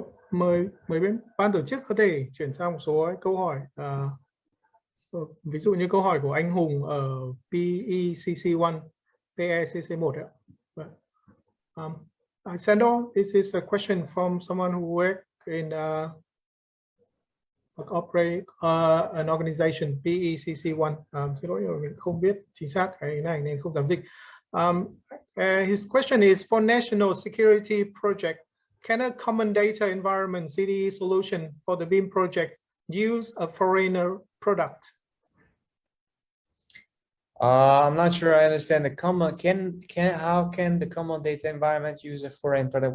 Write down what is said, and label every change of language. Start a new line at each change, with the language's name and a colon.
Vietnamese: Mời bên ban tổ chức có thể chuyển sang một số câu hỏi. Ví dụ như câu hỏi của anh Hùng ở PECC1, PECC1.
English: Sandor, this is a question from someone who worked in operate an organization PECC1.
Vietnamese: Xin lỗi, mình không biết chính xác cái này nên không dám dịch.
English: His question is, for national security project, can a common data environment CDE solution for the BIM project use a foreigner product? I'm not sure I understand the common. How can the common data environment use a foreign product?